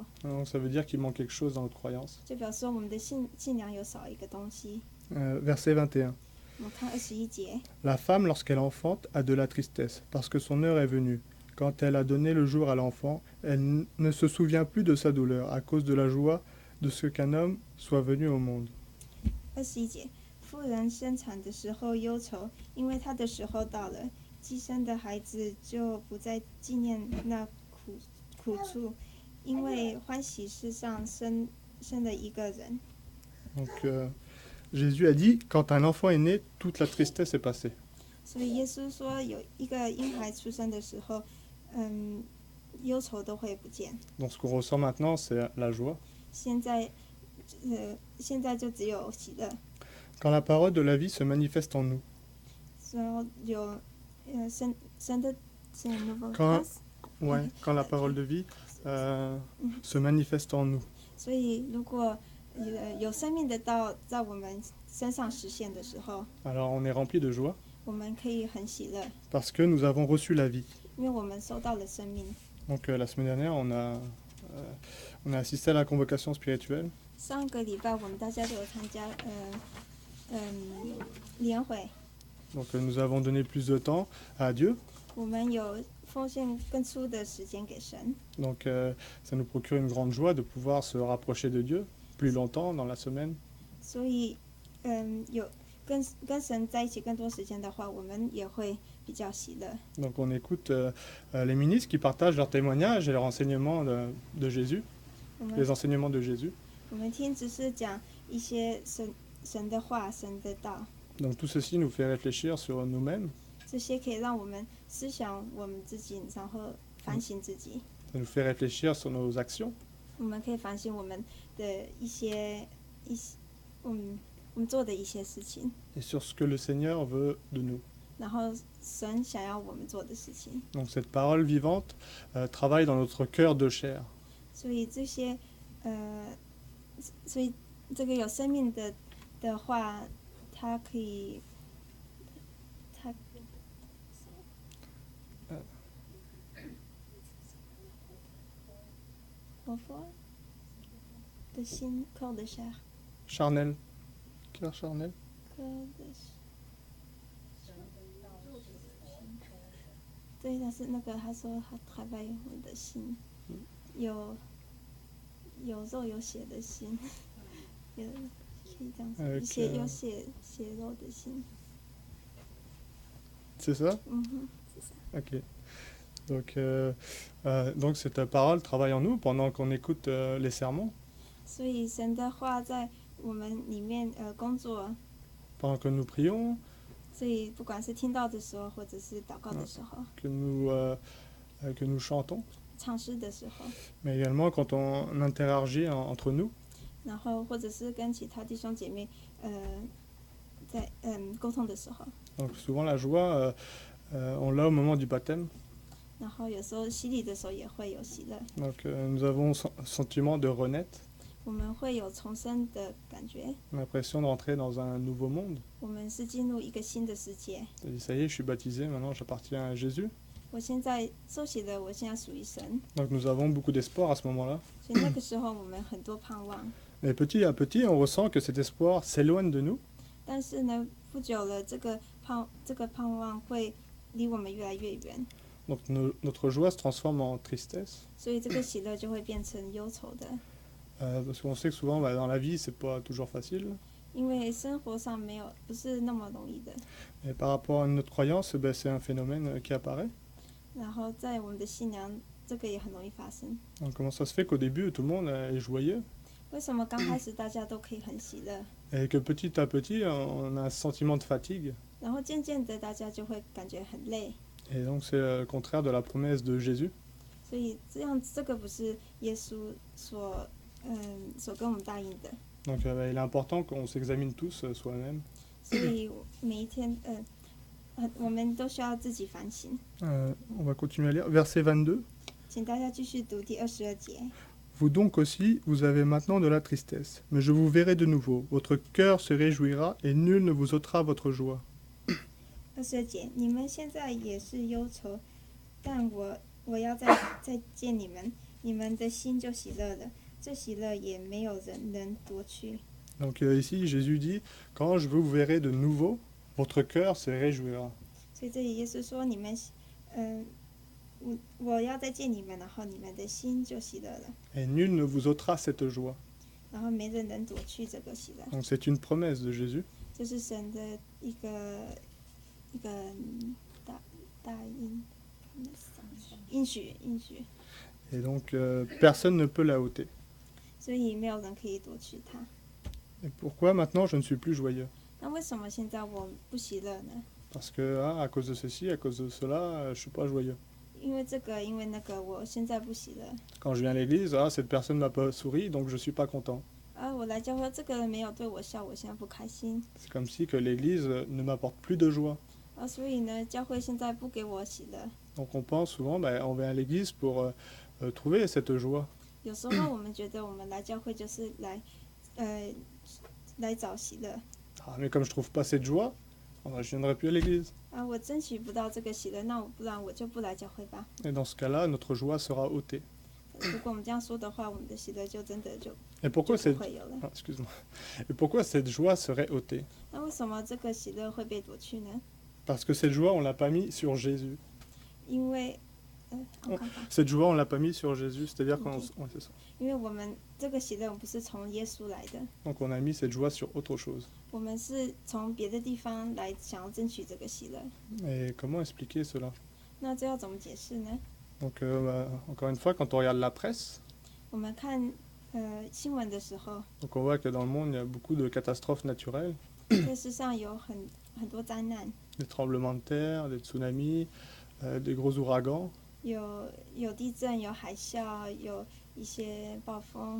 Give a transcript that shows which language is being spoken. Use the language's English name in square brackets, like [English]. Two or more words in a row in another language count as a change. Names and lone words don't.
[French] Donc ça veut dire qu'il manque quelque chose dans notre croyance. [Chinese] 就表示我们的信仰有少一个东西。 [French] Verset 21. [Chinese] 我们看21节， [French] La femme, lorsqu'elle enfante, a de la tristesse, parce que son heure est venue. Quand elle a donné le jour à l'enfant, elle ne se souvient plus de sa douleur, à cause de la joie de ce qu'un homme soit venu au monde. [Chinese] 21 节，妇人生产的时候忧愁，因为她的时候到了，寄生的孩子就不再纪念那苦处，因为欢喜世上生了一个人。 [French] Donc Jésus a dit, quand un enfant est né, toute la tristesse est passée. [Chinese] 所以耶稣说，有一个婴孩出生的时候，忧愁都会不见。 [French] Donc ce qu'on ressent maintenant, c'est la joie. [Chinese] 现在就只有喜乐。 [French] Quand la parole de la vie se manifeste en nous. [Chinese] 说有神的 [French] Quand, ouais, quand la parole de vie se manifeste en nous. [Chinese] 所以如果有生命的道在我们身上实现的时候， [French] Alors on est rempli de joie [Chinese] 我们可以很喜乐， [French] parce que nous avons reçu la vie. [Chinese] 因为我们收到了生命。 [French] Donc la semaine dernière, on a assisté à la convocation spirituelle. [Chinese] 上个礼拜我们大家都有参加联会， [French] Donc nous avons donné plus de temps à Dieu. [Chinese] 我们有奉献更粗的时间给神， [French] Donc ça nous procure une grande joie de pouvoir se rapprocher de Dieu plus longtemps dans la semaine. [Chinese] 所以有跟神在一起更多时间的话，我们也会比较喜乐。 [French] Donc on écoute les ministres qui partagent leurs témoignages et leurs enseignements de Jésus, [Chinese] 我 [French] les [Chinese] 们 [French] enseignements de Jésus. [Chinese] 我们听只是讲一些神的话、神的道， [French] Donc tout ceci nous fait réfléchir sur nous-mêmes, [Chinese] 这些可以让我们思想我们自己，然后反省自己。 [French] ça nous fait réfléchir sur nos actions, [Chinese] 我们可以反省我们的一些我们做的一些事情， [French] et sur ce que le Seigneur veut de nous. [Chinese] 然后神想要我们做的事情。 [French] Donc cette parole vivante travaille dans notre cœur de chair. [Chinese] 所以这些所以这个有生命的话，它可以，我说的心 ， [French] cœur de chair， charnel. Cœur charnel. cœur de chair。 [Chinese] 对，但是那个他说他travaille我们的心，有肉有血的心，有可以这样子，有血肉的心。 [French] C'est ça? C'est ça. Ok. Donc cette parole travaille en nous pendant qu'on écoute les sermons, [Chinese] 所以神的话在我们里面工作， [French] pendant que nous prions, [Chinese] 所以不管是听到的时候，或者是祷告的时候， [French] que nous chantons, [Chinese] 唱诗的时候， [French] mais également quand on interagit entre nous. [Chinese] 然后或者是跟其他弟兄姐妹在沟通的时候， [French] Donc souvent la joie, on l'a au moment du baptême. [Chinese] 然后有时候洗礼的时候也会有喜乐， [French] Donc nous avons sentiment de renaître, [Chinese] 我们会有重生的感觉， [French] l'impression d'entrer dans un nouveau monde. [Chinese] 我们是进入一个新的世界。 [French] Et ça y est, je suis baptisé, maintenant j'appartiens à Jésus. [Chinese] 我现在受洗了，我现在属于神， [French] Donc nous avons beaucoup d'espoir à ce moment-là. [Chinese] 所以那个时候我们很多盼望。 [French] Mais petit à petit, on ressent que cet espoir s'éloigne de nous. [Chinese] 但是呢，不久了，这个盼望会离我们越来越远， [French] Donc notre joie se transforme en tristesse. [Chinese] 所以这个喜乐就会变成忧愁的。 [French] Parce qu'on sait que souvent dans la vie, c'est pas toujours facile. [Chinese] 因为生活上不是那么容易的。 [French] Et par rapport à notre croyance, c'est un phénomène qui apparaît. [Chinese] 然后在我们的信仰，这个也很容易发生。 [French] Donc comment ça se fait qu'au début, tout le monde est joyeux [Chinese] 为什么刚开始大家都可以很喜乐， [French] et que petit à petit, on a un sentiment de fatigue. [Chinese] 然后渐渐的大家就会感觉很累？ [French] Et donc c'est le contraire de la promesse de Jésus. [Chinese] 所以这个不是耶稣所跟我们答应的。 [French] Donc il est important qu'on s'examine tous soi-même. [Chinese] 所以每一天我们都需要自己反省。 [French] On va continuer à lire. Verset 22. [Chinese] 请大家继续读第22节。 [French] Vous donc aussi, vous avez maintenant de la tristesse, mais je vous verrai de nouveau. Votre cœur se réjouira et nul ne vous ôtera votre joie. [Chinese] 22 节，你们现在也是忧愁，但我要再见你们，你们的心就喜乐了。这喜乐也没有人能夺去。 [French] Donc ici, Jésus dit, quand je vous verrai de nouveau, votre cœur se réjouira. [Chinese] 所以这里耶稣说，你们，我要再见你们，然后你们的心就喜乐了， [French] Et nul ne vous ôtera cette joie. [Chinese] 然后没人能夺去这个喜乐。 [French] Donc c'est une promesse de Jésus. [Chinese] 这是神的一个大应许。 [French] Et donc personne ne peut la ôter. [Chinese] 所以没有人可以夺去它。 [French] Et pourquoi maintenant je ne suis plus joyeux? [Chinese] 那为什么现在我不喜乐呢？ [French] Parce que à cause de ceci, à cause de cela, je suis pas joyeux. [Chinese] 因为这个，因为那个，我现在不喜乐。 [French] Quand je viens à l'église, cette personne m'a pas souri, donc je suis pas content. [Chinese] 我来教会，这个人没有对我笑，我现在不开心。 [French] C'est comme si que l'église ne m'apporte plus de joie. [Chinese] 所以呢，教会现在不给我喜乐。 [French] Donc on pense souvent, on vient à l'église pour trouver cette joie. [Chinese] 有时候我们觉得我们来教会就是来找喜乐。 [French] Ah, mais comme je trouve pas cette joie, je viendrai plus à l'église. [Chinese] 我争取不到这个喜乐，那不然我就不来教会吧。 [French] Et dans ce cas-là, notre joie sera ôtée. [Chinese] 如果我们这样说的话，我们的喜乐就真的就 [French] Et pourquoi [Chinese] 不 [French] cette... [Chinese] 会有了。 [French] Ah, excuse-moi. Et pourquoi cette joie serait ôtée? [Chinese] 那为什么这个喜乐会被夺去呢？ [French] Parce que cette joie, on l'a pas mis sur Jésus. [Chinese] 因为 [French] Cette joie, on l'a pas mis sur Jésus, c'est-à-dire qu'on... Ok. Ouais, c'est ça. [Chinese] 因为我们这个喜乐，我们不是从耶稣来的， [French] Donc on a mis cette joie sur autre chose. [Chinese] 我们是从别的地方来想要争取这个喜乐。 [French] Et comment expliquer cela? [Chinese] 那这要怎么解释呢？ [French] Donc encore une fois, quand on regarde la presse, [Chinese] 我们看新闻的时候， [French] donc on voit que dans le monde, il y a beaucoup de catastrophes naturelles, [Chinese] 这世上有很多灾难， [French] des tremblements de terre, des tsunamis, des gros ouragans. [Chinese] 有地震，有海啸，有一些暴风。